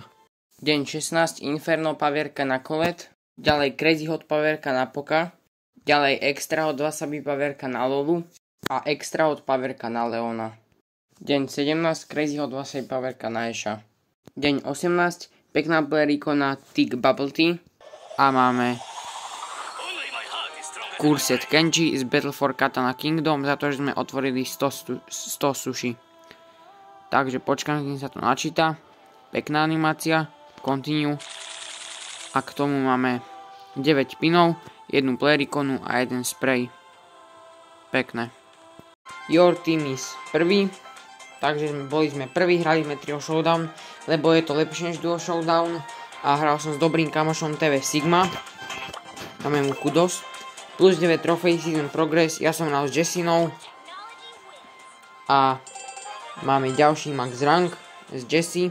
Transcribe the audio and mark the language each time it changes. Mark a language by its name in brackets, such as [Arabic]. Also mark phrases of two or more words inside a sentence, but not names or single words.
[Slovak] Deň 16. Inferno pavierka na Colette. Ďalej Crazy Hot pavierka na Poka. Ďalej Extra Hot Wasabi pavierka na Lolu. A Extra Hot pavierka na Leona. Deň 17. Crazy Hot Wasabi pavierka na Asha. Deň 18. Pekná player ikona Tick Bubble Tea. A máme Cursed Kenji z Battle for Katana Kingdom. Za to, že sme otvorili 100 sushi. Takže počkám, kým sa to načíta. Pekná animácia. Continue. A k tomu máme 9 pinov, 1 player ikonu a 1 spray. Pekné. [English] Your team is prvý. [Slovak] Takže boli sme prví, hrali sme Trio Showdown, lebo je to lepšie než Duo Showdown. A hral som s dobrým kamošom TV Sigma. Dáme mu kudos. Plus 9 trofej [English] Season Progress. [Slovak] Ja som hral s Jessinou. A máme ďalší max rank z Jessie.